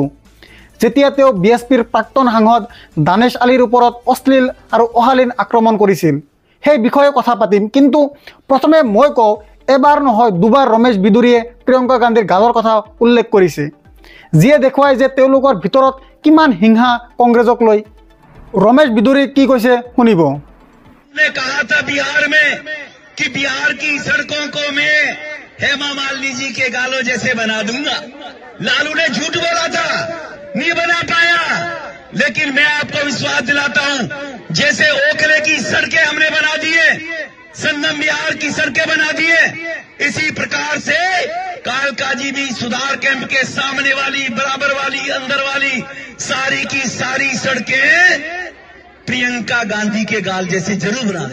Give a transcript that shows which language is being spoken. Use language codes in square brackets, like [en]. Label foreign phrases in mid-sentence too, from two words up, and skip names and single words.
[as] যেতিয়া তেওঁ বিএছপিৰ প্ৰাক্তন সাংসদ দানেশ আলীৰ ওপৰত অশ্লীল আৰু অশালীন আক্ৰমণ কৰিছিল, সেই বিষয়ে কথা পাতিম। কিন্তু প্ৰথমে মই কওঁ, এবাৰ নহয় দুবাৰ ৰমেশ বিদুৰীয়ে প্ৰিয়ংকা গান্ধীৰ গালৰ কথা উল্লেখ কৰিছে, যিয়ে দেখুৱায় যে তেওঁলোকৰ ভিতৰত কিমান হিংসা কংগ্ৰেছক লৈ। ৰমেশ বিদুৰী কি কৈছে শুনিব। [hi] कहा था बिहार में कि बिहार की सड़कों को मैं हेमा मालिनी जी के गालों जैसे बना दूंगा। लालू ने झूठ बोला था, नहीं बना पाया, लेकिन मैं आपको विश्वास दिलाता हूं, जैसे ओखले की सड़कें हमने बना दिए, संगम बिहार की सड़कें बना दिए, इसी प्रकार से कालकाजी भी सुधार कैंप के सामने वाली, बराबर वाली, अंदर वाली सारी की सारी सड़कें प्रियंका गांधी के गाल जैसे जरूर बना देंगे।